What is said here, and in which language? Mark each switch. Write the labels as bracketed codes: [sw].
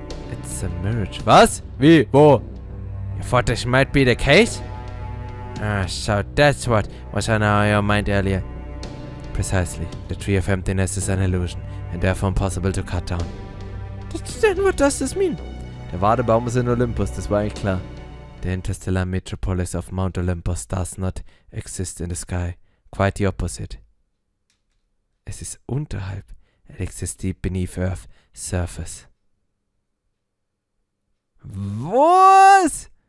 [en] It's a mirage. [de] Was? Wie? Wo? [en] You thought this might be the case? Ah, so that's what was on your mind earlier. Precisely. The Tree of Emptiness is an illusion, and therefore impossible to cut down. Then what does this mean? [de] Der Wadebaum ist in Olympus, das war eigentlich klar. [en] The interstellar metropolis of Mount Olympus does not exist in the sky. Quite the opposite. [de] Es ist unterhalb. [en] It exists deep beneath Earth's surface. [de] Was?